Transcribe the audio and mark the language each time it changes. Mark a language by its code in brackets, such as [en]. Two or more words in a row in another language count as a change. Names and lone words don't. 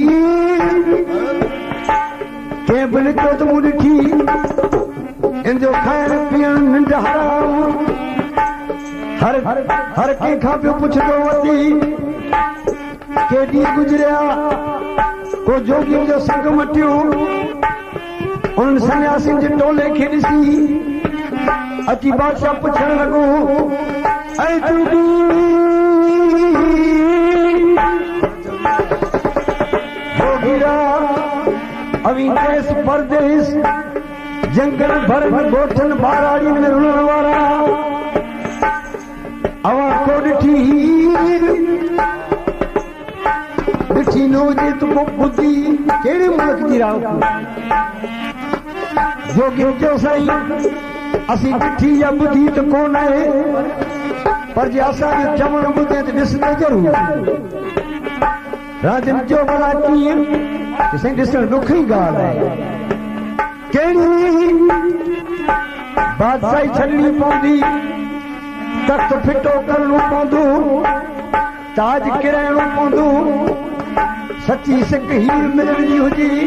[sd] कंहिं बि निकितो त मूं ॾिठी इन जो खाइण पीअण निंड हराम हर कंहिंखां पियो पुछंदो वधी के ॾींहं गुज़रिया को जोगी जो संग मटियो उन सन्यासिन जे टोले खे ॾिसी अची बादशाह पुछण लॻो ऐ जोगी जोगीरा अवी देश परदेश जंगल भर गोठन बाराड़ियुनि में रुलण वारा अवा को ॾिठी न हुजे त को ॿुधी कहिड़े मुल्क जी राह जोगी चयो साईं असीं ॾिठी या ॿुधी त कोन आहे पर जे असांजो चवण ॿुधे त ॾिसंदे ज़रूर राजन चयो भला कीअं साईं ॾिसण ॾुखी ॻाल्हि आहे कहिड़ी बादशाही छॾणी पवंदी तख्त फिटो करणो पवंदो ताज किराइणो पवंदो सची सिक हीर मिलणी हुजे